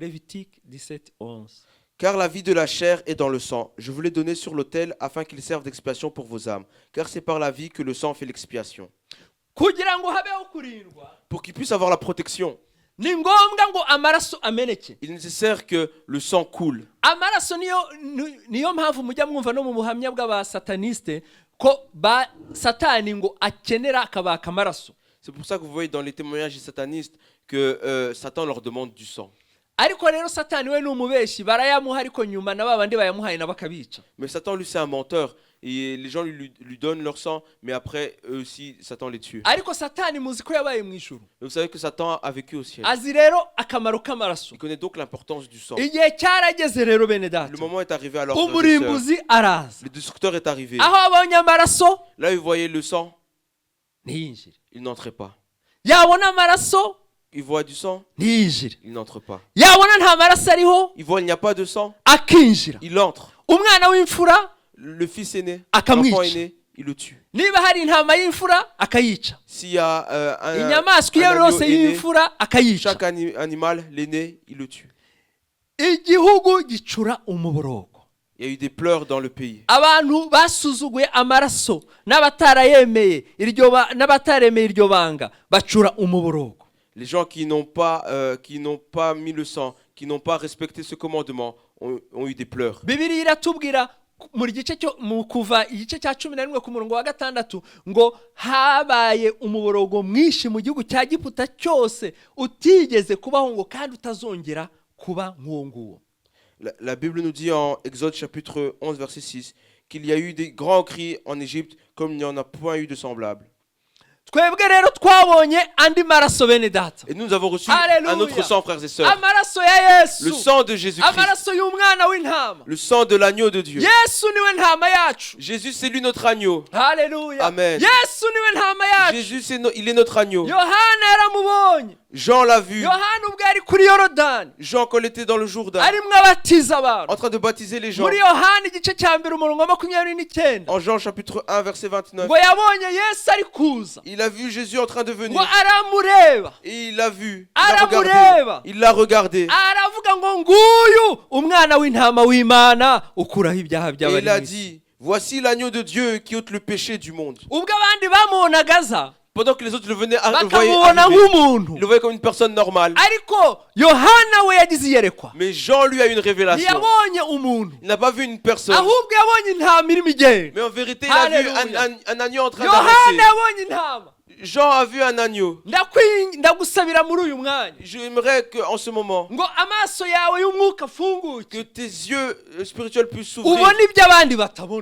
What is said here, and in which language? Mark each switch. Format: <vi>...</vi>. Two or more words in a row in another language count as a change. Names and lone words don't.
<fr>Lévitique 17:11. Car la vie de la chair est dans le sang. Je vous l'ai donné sur l'autel afin qu'il serve d'expiation pour vos âmes. Car c'est par la vie que le sang fait l'expiation.</fr> <rw>kugira ngo habeho kurindwa</rw> <fr>Pour qu'il puisse avoir la protection,</fr> <rw>ni ngombwa ngo amaraso ameneke.</rw> <fr>il est nécessaire que le sang coule.</fr> <rw>amaraso niyo mpamvu mujya mwumva no mu buhamya bw'abasataniste ko satani ngo akenera akabaka amaraso.</rw> <fr>C'est pour ça que vous voyez dans les témoignages des satanistes que Satan leur demande du sang.</fr> <rw>ariko rero satani we ni umubeshi, barayamuha ariko nyuma na babandi bayamuhaye nabo akabica.</rw> <fr>Mais Satan, lui, c'est un menteur. Et les gens lui donnent leur sang, mais après, eux aussi, Satan les tue.</fr> <rw>ariko satani muzi ko yabaye mu ijuru.</rw> <fr>Et vous savez que Satan a vécu au ciel.</fr> <rw>azi rero akamaro k'amaraso.</rw> <fr>Il connaît donc l'importance du sang.</fr> <rw>igihe cyarageze rero bene data,</rw> <fr>Le moment est arrivé alors. frères et sœurs.</fr> <rw>umurimbuzi araza.</rw> <fr>Le destructeur est arrivé.</fr> <rw>aho abonye amaraso</rw> <fr>Là, il voyait le sang,</fr> <rw>ntiyinjire,</rw> <fr>il n'entrait pas.</fr> <rw>yabona amaraso</rw> <fr>Il voit du sang,</fr> <rw>ntiyinjire,</rw> <fr>il n'entre pas.</fr> <rw>yabona nta maraso ariho</rw> <fr>Il voit il n'y a pas de sang,</fr> <rw>akinjira.</rw> <fr>il entre.</fr> <rw>umwana w'imfura</rw> <fr>Le fils aîné,</fr> <rw>Akamwica.</rw> <fr>l'enfant aîné, il le tue.</fr> <rw>niba hari intama y'imfura akayica,</rw> <fr>S'il y a</fr> <rw>inyamaswa iyo</rw> <fr>agneau</fr> <rw>yose</rw> <fr>aîné,</fr> <rw>y'imfura akayica.</rw> <fr>chaque animal, l'aîné, il le tue.</fr> <rw>igihugu gicura umuborogo.</rw> <fr>Il y a eu des pleurs dans le pays.</fr> <rw>abantu basuzuguye amaraso n'abataremeye iryo banga bacura umuborogo.</rw> <fr>Les gens qui n'ont pas mis le sang, qui n'ont pas respecté ce commandement, ont eu des pleurs.</fr> <rw>Bibiliya iratubwira mu kuva igice cya 11 ku murongo wa 6 ngo habaye umuborogo mwinshi mu gihugu cya Giputa cyose utigeze kubaho ngo kandi utazongera kuba nk'uwo nguwo.</rw> <fr>La Bible nous dit en Exode chapitre 11 verset 6 qu'il y a eu des grands cris en Égypte comme il n'y en a point eu de semblable.</fr> <rw>twebwe rero twabonye andi maraso bene data.</rw> <fr>Et nous avons reçu Alléluia. un autre sang, frères et sœurs.</fr> <rw>Amaraso ya Yesu.</rw> <fr>Le sang de Jésus-Christ.</fr> <rw>Amaraso y'umwana w'intama.</rw> <fr>Le sang de l'agneau de Dieu.</fr> <rw>Yesu niwe ntama yacu.</rw> <fr>Jésus, c'est lui notre agneau.</fr> <rw>Haleluya.</rw> <fr>Amen.</fr> <rw>Yesu niwe ntama yacu.</rw> <fr>Jésus, il est notre agneau.</fr> <rw>Yohana yaramubonye.</rw> <fr>Jean l'a vu.</fr> <rw>Yohana ubwo ari kuri Yorodani.</rw> <fr>Jean, quand il était dans le Jourdain,</fr> <rw>arimwo abatiza abantu.</rw> <fr>en train de baptiser les gens.</fr> <rw>Muri Yohana igice cya mbere umurongo wa 29.</rw> <fr>En Jean chapitre 1, verset 29.</fr> <rw>ngo yabonye Yesu ari kuza.</rw> <fr>Il a vu Jésus en train de venir.</fr> <rw>ngo aramureba.</rw> <fr>Et il l'a vu.</fr> <rw>Aramureba.</rw> <fr>Il l'a regardé.</fr> <rw>aravuga ngo nguyu umwana w'intama w'Imana ukuraho ibyaha</rw> <fr>Et</fr> <rw>by'abari</rw> <fr>il a</fr> <rw>mu isi.</rw> <fr>dit, voici l'agneau de Dieu qui ôte le péché du monde.</fr> <rw>ubwo abandi bamunagaza</rw> <fr>Pendant que les autres le voyaient</fr> <rw>bakamubona</rw> <fr>arriver,</fr> <rw>nk'umuntu.</rw> <fr>ils le voyaient comme une personne normale.</fr> <rw>ariko Yohana we yagize iyerekwa.</rw> <fr>Mais Jean lui a eu une révélation.</fr> <rw>ntiyabonye umuntu.</rw> <fr>Il n'a pas vu une personne.</fr> <rw>ahubwo yabonye intama irimo igenda.</rw> <fr>Mais en vérité, il a vu Alléluia. un agneau en train</fr> <rw>Yohana</rw> <fr>d'avancer.</fr> <rw>yabonye intama.</rw> <fr>Jean a vu un agneau.</fr> <rw>ndagusabira muri uyu mwanya</rw> <fr>J'aimerais qu'en ce moment,</fr> <rw>ngo amaso yawe y'umwuka afunguke</rw> <fr>que tes yeux spirituels puissent s'ouvrir</fr> <rw>ubone ibyo abandi batabona.</rw>